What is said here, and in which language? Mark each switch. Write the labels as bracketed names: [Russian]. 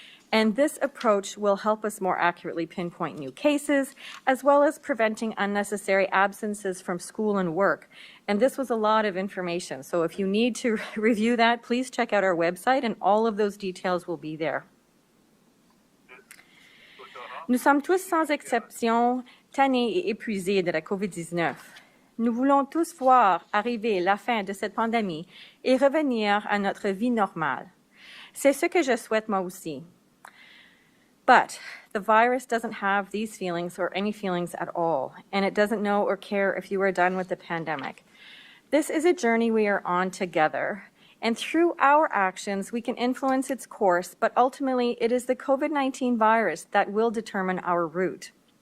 [English] And this approach will help us more accurately pinpoint new cases, as well as preventing unnecessary absences from school and work. And this was a lot of information, so if you need to review that, please check out our website, and all of those details will be there. [French] Nous sommes tous sans exception tannés et épuisés de la COVID-19. Nous voulons tous voir arriver la fin de cette pandémie et revenir à notre vie normale. C'est ce que je souhaite moi aussi. [English] But the virus doesn't have these feelings or any feelings at all, and it doesn't know or care if you are done with the pandemic. This is a journey we are on together, and through our actions, we can influence its course, but ultimately it is the COVID-19 virus that will determine our route.